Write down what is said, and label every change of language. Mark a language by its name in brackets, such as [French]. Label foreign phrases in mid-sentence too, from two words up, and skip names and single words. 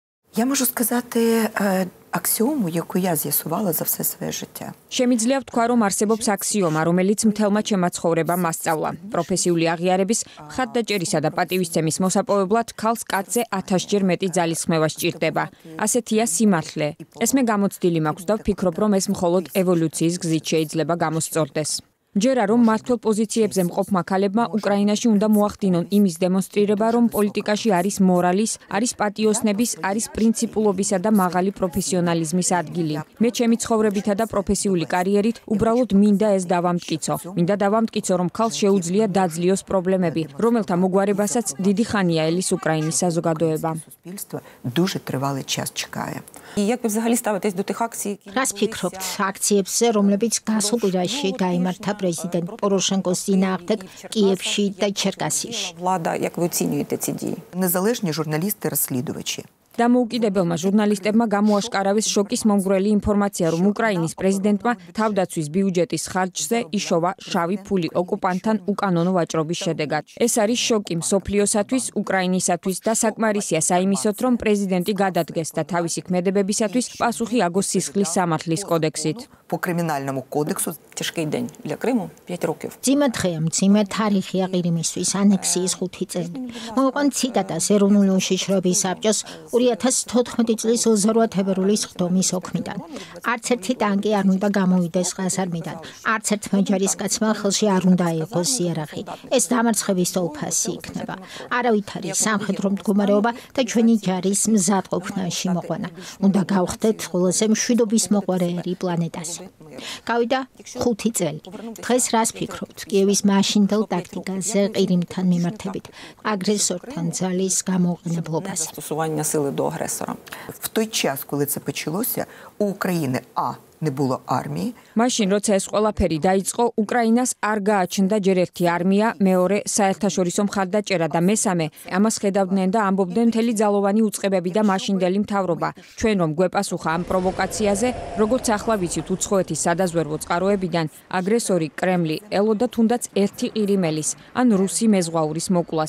[Ukrainian] Я можу сказати аксіому, яку я з'ясувала за все своє життя. [Georgian] Შემიძლია ვთქვა, რომ არსებობს აქსიომა, რომელიც მთელმა ჩემმა ცხოვრებამ მასწავლა. პროფესიული აღიარების, ხატდაჭერისა და პატივისცემის მოსაპოვებლად ქალს კაცზე 1000-ჯერ მეტი ძალისხმევა სჭირდება. ასეთია სიმართლე. ეს მე გამოცდილი მაქვს და ვფიქრობ, რომ ეს მხოლოდ ევოლუციის გზით შეიძლება გამოსწორდეს. ჯერა რომ მმართველ პოზიციებზე მყოფმა ქალებმა უკრაინაში უნდა მოახდინონ იმის დემონსტრირება, რომ პოლიტიკაში არის მორალის, არის პატიოსნების, არის პრინციპულობისა და მაღალი პროფესიონალიზმის ადგილი. მე ჩემი ცხოვრებითა და პროფესიული კარიერით უბრალოდ მინდა ეს დავამტკიცო. მინდა დავამტკიცო, რომ ქალს შეუძლია დაძლიოს პრობლემები, რომელთა მოგვარებასაც დიდი ხანია ელის უკრაინის საზოგადოება. [Ukrainian] Дуже тривалий час чекає. Як ви взагалі ставитесь до тих акцій? [Georgian] Რას ფიქრობთ აქციებზე, რომლებიც გასულ კვირაში გაიმართა პრეზიდენტ პოროშენკოს წინააღმდეგ კიევში და ჩერკასიაში? [Ukrainian] Влада, як ви оцінюєте ці дії? Незалежні журналісти-розслідувачі. [Georgian] დამოუკიდებელმა ჟურნალისტებმა გამოაშკარავეს შოკის მომგვრელი ინფორმაცია, რომ უკრაინის პრეზიდენტმა თავდაცვის ბიუჯეტის ხარჯზე იშოვა შავი ფული ოკუპანტთან უკანონო ვაჭრობის შედეგად. ეს არის შოკი მსოფლიოსათვის, უკრაინისათვის და საკმარისია საიმისოთ, რომ პრეზიდენტი გადადგეს და თავისი ქმედებებისათვის პასუხი აგოს სისხლის სამართლის კოდექსით. [Ukrainian] По кримінальному кодексу Тяжкий день для Криму 5 років. [Georgian] მძიმე დღეა, მძიმე თარიღია ყირიმისთვის ანექსიის 5 წელი. მოვიყვან ციტატას ეროვნული უშიშროების საბჭოს 2014 წლის 28 თებერვლის ხდომის ოქმიდან. არც ერთი ტანკი არ უნდა გამოვიდეს ყაზარმიდან. არც ერთმა ჯარისკაცმა ხელში არ უნდა აიღოს იარაღი. ეს დამარცხების თოლფასი იქნება. არავითარი სამხედრო მდგომარეობა და ჩვენი ჯარის მზადყოფნაში მოყვანა. უნდა გავხდეთ ყველაზე მშვიდობის მოყვარელი პლანეტაზე. გავიდა 5 წელი. დღეს რას ფიქრობთ კიევის მაშინდელ ტაქტიკაზე ყირიმთან მიმართებით, აგრესორთან ძალის გამოყენებლობაზე? [Ukrainian] Застосування сили до агресора. В той час, коли це почалося, у України не було армії. [Georgian] მაშინ როცა ეს ყველაფერი დაიწყო, უკრაინას არ გააჩნდა ჯერ ერთი არმია, მეორე საერთაშორისო მხარდაჭერა და მესამე ამას ხედავდნენ და ამბობდნენ მთელი ძალოვანი უწყებები და მაშინდელი მთავრობა. ჩვენ რომ გვეპასუხა ამ პროვოკაციაზე, როგორც ახლა ვიცით უცხოეთის სადაზვერვო წყაროებიდან, აგრესორი კრემლი ელოდა თუნდაც ერთი ყირიმელის, ან რუსი მეზღვაურის მოკვლას.